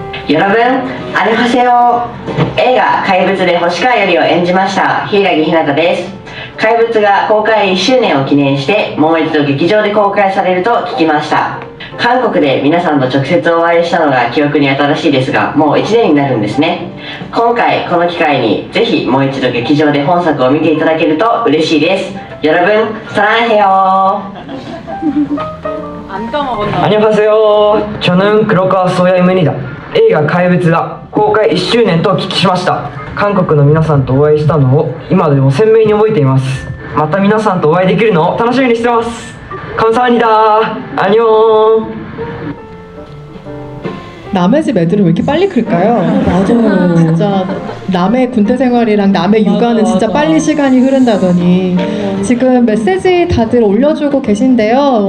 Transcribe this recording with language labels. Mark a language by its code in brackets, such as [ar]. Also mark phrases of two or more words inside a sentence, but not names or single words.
[ko] 여러분, 안녕하세요. [ja] 映画怪物で星川よりを演じました柊木ひなたです。怪物が公開1周年を記念してもう一度劇場で公開されると聞きました。韓国で皆さんと直接お会いしたのが記憶に新しいですが、もう1年になるんですね。今回この機会にぜひもう一度劇場で本作を見ていただけると嬉しいです。 [ko] 여러분 사랑해요. 안녕하세요. 저는 黒川 소야임입니다. [ja] 映画怪物が公開1周年とお聞きしました。韓国の皆さんとお会いしたのを今でも鮮明に覚えています。また皆さんとお会いできるのを楽しみにしてます。감사합니다. [ko] 안녕. 남의 집 애들은 왜 이렇게 빨리 클까요? 맞아요. 진짜 남의 군대 생활이랑 남의 맞아, 육아는 진짜 맞아. 빨리 시간이 흐른다더니 지금 메시지 다들 올려주고 계신데요.